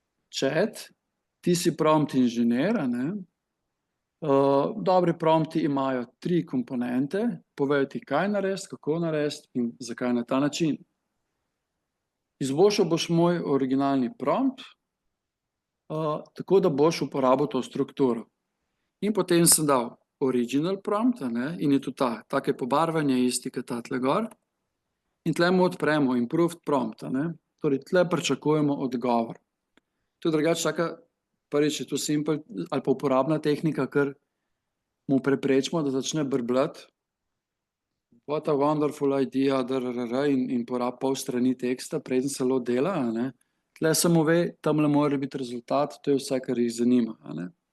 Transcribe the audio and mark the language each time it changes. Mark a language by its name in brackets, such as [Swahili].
[Slovenian] Chat, ti si prompt inženir, a ne? Dobri prompti imajo 3 komponente, povejo ti, kaj narediti, kako narediti in zakaj na ta način. Izboljšal boš moj originalni prompt, tako da boš uporabil to strukturo. In potem sem dal original prompt, a ne? In je tudi take pobarvanje isti, kot ta tle gor. In tle mu odpremo [English] improved prompt, [Slovenian] a ne? Torej, tle pričakujemo odgovor. To je drugače taka, prvič je to simple ali pa uporabna tehnika, ker mu preprečimo, da začne brbljati. [English] What a wonderful idea, [Slovenian] in porab pol strani teksta, preden se lo dela, a ne? Tle samo ve, tamle mora biti rezultat, to je vse, kar jih zanima, a ne?